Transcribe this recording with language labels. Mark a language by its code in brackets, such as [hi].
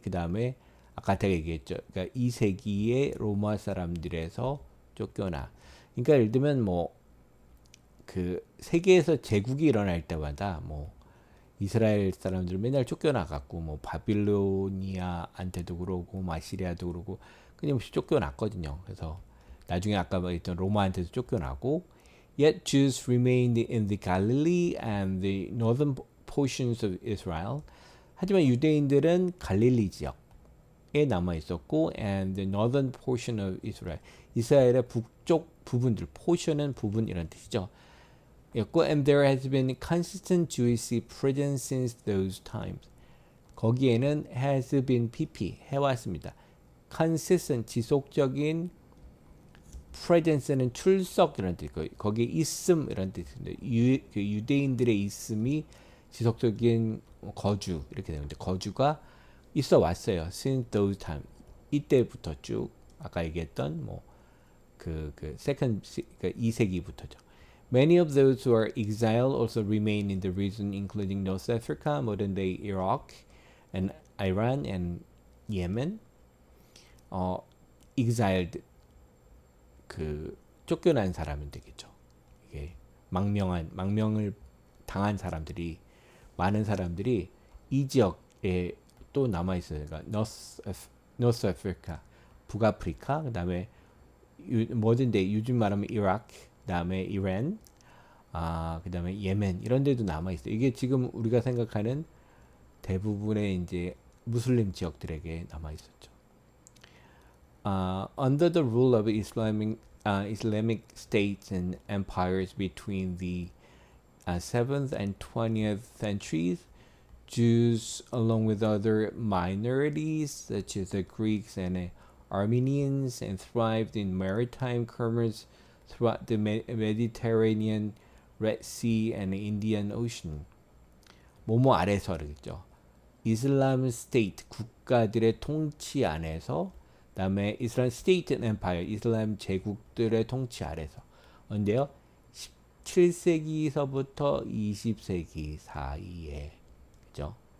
[ko] 그 다음에 아까 제가 얘기했죠. 그러니까 2세기의 로마 사람들에서 쫓겨나. 그러니까 예를 들면 그 세계에서 제국이 일어날 때마다 이스라엘 사람들 맨날 쫓겨나갔고 바빌로니아한테도 그러고 아시리아도 그러고 끊임없이 쫓겨났거든요. 그래서 나중에 아까 말했던 로마한테도 쫓겨나고 [en] Yet Jews remained in the Galilee and the northern portions of Israel. [ko] 하지만 유대인들은 갈릴리 지역에 남아 있었고 [en] and the northern portion of Israel. [ko] 이스라엘의 북쪽 부분들, portion은 부분 이런 뜻이죠. [en] And there has been consistent Jewish presence since those times. [ko] 거기에는 has been pp 해왔습니다. consistent 지속적인 presence는 출석 이런 뜻, 거기에 있음 이런 뜻인데 유대인들의 있음이 지속적인 거주 이렇게 되는데 거주가 있어 왔어요. [en] Since those times [ko] 이때부터 쭉 아까 얘기했던 second 2세기부터죠. [en] Many of those who are exiled also remain in the region, including North Africa, modern-day Iraq, and Iran and Yemen. [ko] Exiled 쫓겨난 사람은 되겠죠. 이게 망명을 당한 사람들이 많은 사람들이 이 지역에 또 남아 있어요. 그러니까 North Africa, 북아프리카, 그다음에 modern-day 요즘 말하면 이라크, 그다음에 이란, 그다음에 예멘 이런 데도 남아 있어요. 이게 지금 우리가 생각하는 대부분의 이제 무슬림 지역들에게 남아 있었죠. [en] Under the rule of Islamic states and empires between the 7th and 20th centuries, Jews, along with other minorities such as the Greeks and Armenians, and thrived in maritime commerce throughout the Mediterranean, Red Sea, and Indian Ocean. [ko] 뭐뭐 아래서 그러겠죠. 이슬람 스테이트 국가들의 통치 안에서, 그다음에 이슬람 스테이트 엠파이어 이슬람 제국들의 통치 아래서. 언제요? 17세기서부터 20세기 사이에 되겠죠.